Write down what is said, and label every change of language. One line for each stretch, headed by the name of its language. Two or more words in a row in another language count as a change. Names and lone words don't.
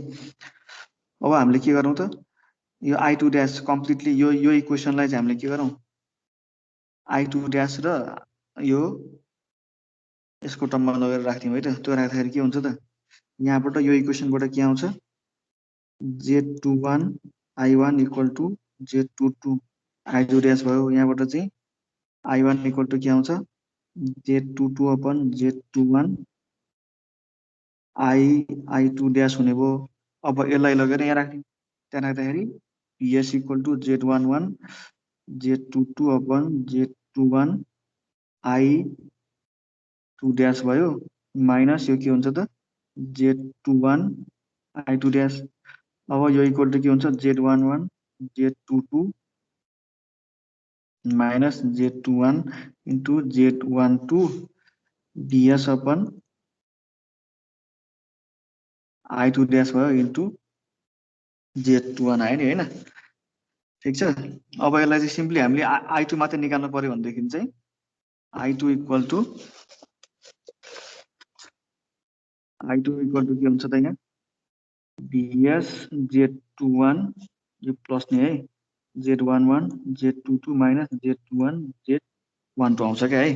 Nepali: अब हामीले के गरौँ त यो I2 ड्यास कम्प्लिटली यो इक्वेसनलाई चाहिँ हामीले के गरौँ I2 ड्यास र यो यसको टर्ममा लगेर राख्दियौँ है त। त्यो राख्दाखेरि के हुन्छ त यहाँबाट यो इक्वेसनबाट के आउँछ Z21 I1
English: equal to
Nepali: Z22 I2 ड्यास भयो। यहाँबाट चाहिँ I1
English: equal to
Nepali: के आउँछ Z22 अपन Z21 I2 ड्यास हुने भयो। अब यसलाई लगेर यहाँ राख्दियौँ। त्यहाँ राख्दाखेरि Vs
English: equal to
Nepali: Z11 Z22 अपन Z21 I2 ड्यास भयो माइनस यो के हुन्छ त Z21 I2 ड्यास। अब यो
English: equal to
Nepali: के हुन्छ Z11 Z22 माइनस Z21 इन्टु Z12 Vs अपन I2 ड्यास भयो इन्टु Z21 आयो नि होइन। ठिक छ। अब यसलाई चाहिँ सिम्पली हामीले I2 मात्रै निकाल्नु पर्यो भनेदेखि चाहिँ I2
English: equal to
Nepali: के हुन्छ त यहाँ Vs Z21 यो प्लस नि है Z11 Z22 माइनस Z21 Z12 आउँछ क्या है।